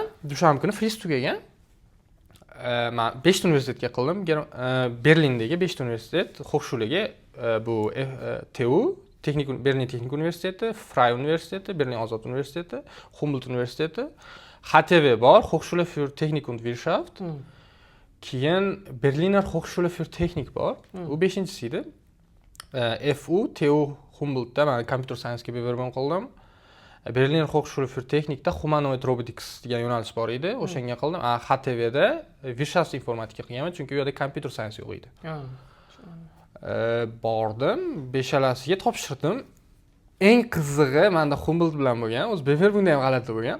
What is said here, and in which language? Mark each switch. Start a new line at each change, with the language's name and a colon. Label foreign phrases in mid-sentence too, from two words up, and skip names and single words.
Uzbek: Dushanba kuni Fries tugagan. Men 5 ta universitetga qildim. Berlindagi 5 ta universitet, Hochschulege, bu TU, Berlin Texnik Universiteti, Freie Universiteti, Berlin Ozod Universiteti, Humboldt Universiteti, HTW bor, Hochschule für Technik und Wirtschaft. Keyin Berliner Hochschule für Technik bor. U 5-inchisi edi. FU, TU Humboldtda men
English: computer science
Uzbek: ga bevergan qildim. Berlin Hochschule für Technikda Humanoid Robotics degan yo'nalish bor edi. O'shanga qildim. HTVda Wirtschaft informatika qilganman, chunki u yerda
English: computer science
Uzbek: yo'q edi. Bordim, beshalasiga topshirdim. Eng qizig'i menda Humboldt bilan bo'lgan, o'zi Beverburgda ham g'alati bo'lgan.